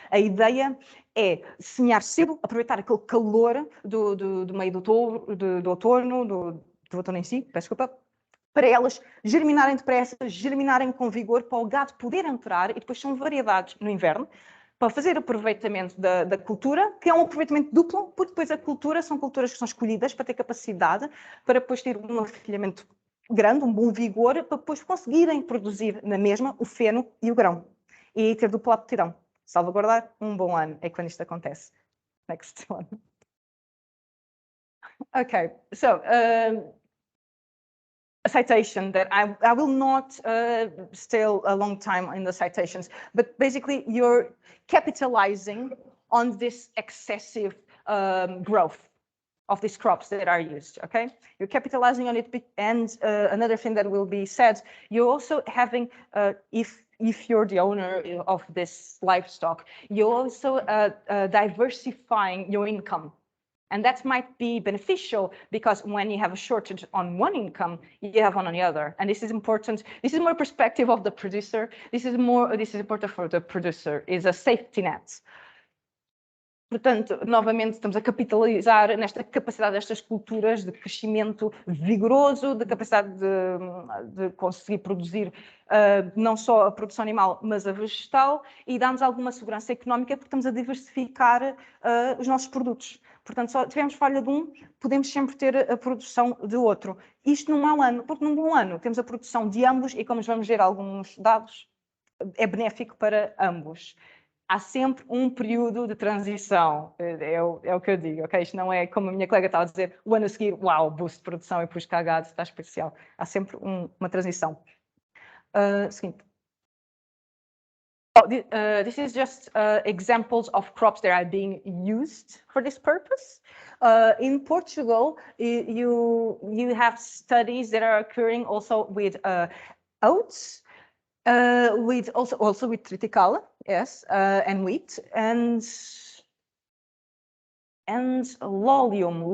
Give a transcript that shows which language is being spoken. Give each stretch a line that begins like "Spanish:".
Portuguese: A ideia é semear cedo, aproveitar aquele calor do meio do outono, do outono em si, peço desculpa, para elas germinarem depressa, germinarem com vigor, para o gado poder entrar, e depois são variedades no inverno, para fazer aproveitamento da cultura, que é um aproveitamento duplo, porque depois a cultura são culturas que são escolhidas para ter capacidade, para depois ter um afilhamento grande, um bom vigor, para depois conseguirem produzir na mesma o feno e o grão. e ter dupla aptidão. Salvaguardar um bom ano é quando isto acontece.
English: Next one. Okay, so a citation that I will not stay a long time in the citations, but basically you're capitalizing on this excessive growth of these crops that are used, okay? You're capitalizing on it, and another thing that will be said, you're also having, if you're the owner of this livestock, you're also diversifying your income. And that might be beneficial because when you have a shortage on one income, you have one on the other. And this is important. This is more perspective of the producer. This is important for the producer, is a safety net.
Portuguese: Portanto, novamente, estamos a capitalizar nesta capacidade destas culturas de crescimento vigoroso, de capacidade de conseguir produzir não só a produção animal, mas a vegetal, e dá-nos alguma segurança económica porque estamos a diversificar os nossos produtos. Portanto, só tivemos falha de um, podemos sempre ter a produção de outro. Isto num mau ano, porque num bom ano temos a produção de ambos e, como vamos ver alguns dados, é benéfico para ambos. Há sempre um período de transição, é o que eu digo, ok? Isto não é como a minha colega estava a dizer, o ano a seguir, uau, boost de produção e depois cagado, está especial. Há sempre uma transição. Seguinte.
English: This is just examples of crops that are being used for this purpose. In Portugal, you have studies that are occurring also with oats, with also with triticale, yes, and wheat, and lolium.